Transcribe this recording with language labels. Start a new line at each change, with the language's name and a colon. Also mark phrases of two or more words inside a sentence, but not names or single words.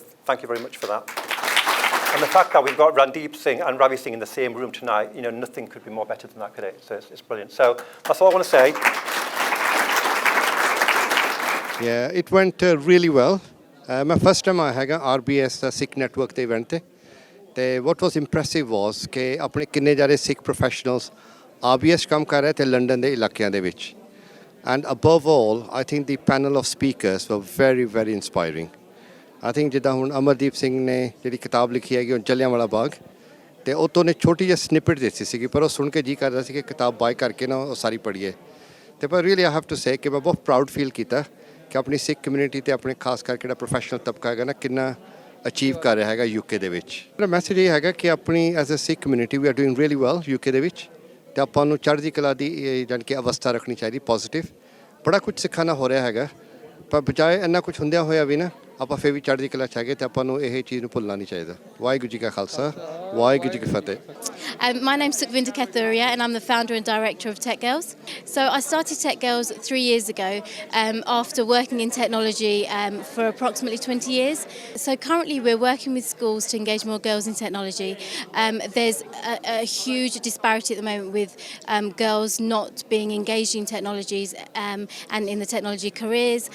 English: So thank you very much for that. And the fact that we've got Randeep Singh and Ravi Singh in the same room tonight, nothing could be more better than that, could it? So it's brilliant. So that's all I want to say. Yeah, it went really well. My first time I had RBS the Sikh network they went to. What was impressive was that
Punjabi: ਆਪਣੇ ਕਿੰਨੇ ਜਾਰੇ
English: Sikh professionals RBS
Hindi: काम कर रहे थे
English: London
Punjabi: ਦੇ ਇਲਾਕਿਆਂ ਦੇ ਵਿੱਚ.
English: And above all, I think the panel of speakers were very, very inspiring. I think
Punjabi: ਜਿੱਦਾਂ ਹੁਣ ਅਮਰਦੀਪ ਸਿੰਘ ਨੇ ਜਿਹੜੀ ਕਿਤਾਬ ਲਿਖੀ ਹੈਗੀ ਉਹ ਜਲਿਆਂਵਾਲਾ ਬਾਗ ਤੇ ਉਹ ਤੋਂ ਨੇ ਛੋਟੀ ਜਿਹੀ ਸਨਿਪਟ ਦਿੱਤੀ ਸੀਗੀ ਪਰ ਉਹ ਸੁਣ ਕੇ ਜੀ ਕਰ ਰਿਹਾ ਸੀ ਕਿ ਕਿਤਾਬ ਬਾਈ ਕਰਕੇ ਨਾ ਉਹ ਸਾਰੀ ਪੜ੍ਹੀਏ ਤੇ ਪਰ
English: really I have to say
Punjabi: ਕਿ ਮੈਂ ਬਹੁਤ
English: proud feel
Punjabi: ਕੀਤਾ ਕਿ ਆਪਣੀ
English: Sikh community
Punjabi: ਤੇ ਆਪਣੇ ਖਾਸ ਕਰਕੇ ਜਿਹੜਾ ਪ੍ਰੋਫੈਸ਼ਨਲ ਤਬਕਾ ਹੈਗਾ ਨਾ ਕਿੰਨਾ ਅਚੀਵ ਕਰ ਰਿਹਾ ਹੈਗਾ ਯੂਕੇ ਦੇ ਵਿੱਚ ਮੇਰਾ ਮੈਸੇਜ ਇਹ ਹੈਗਾ ਕਿ ਆਪਣੀ
English: as a Sikh community we are doing really well
Punjabi: ਯੂਕੇ ਦੇ ਵਿੱਚ ਤੇ ਆਪਾਂ ਨੂੰ ਚੜ੍ਹਦੀ ਕਲਾ ਦੀ ਜਾਣੀ ਕਿ ਅਵਸਥਾ ਰੱਖਣੀ ਚਾਹੀਦੀ ਪੋਜ਼ਿਟਿਵ ਬੜਾ ਕੁਝ ਸਿੱਖਣਾ ਹੋ ਰਿਹਾ ਹੈਗਾ ਪਰ ਬਜਾਏ ਇੰਨਾ ਕੁਝ ਹੁੰਦਿਆਂ ਹੋਇਆ ਵੀ ਨਾ ਆਪਾਂ ਫਿਰ ਵੀ ਚੜ੍ਹਦੀ ਕਲਾ 'ਚ ਹੈਗੇ ਤੇ ਆਪਾਂ ਨੂੰ ਇਹ ਚੀਜ਼ ਨੂੰ ਭੁੱਲਣਾ ਨਹੀਂ ਚਾਹੀਦਾ ਵਾਹਿਗੁਰੂ ਜੀ ਕਾ ਖਾਲਸਾ ਵਾਹਿਗੁਰੂ ਜੀ ਕੀ ਫਤਿਹ
English: My name's Sukhvinder Kathuria and I'm the founder and director of Tech Girls. So I started Tech Girls 3 years ago after working in technology for approximately 20 years. So currently we're working with schools to engage more girls in technology. There's a huge disparity at the moment with girls not being engaged in technologies and in the technology careers.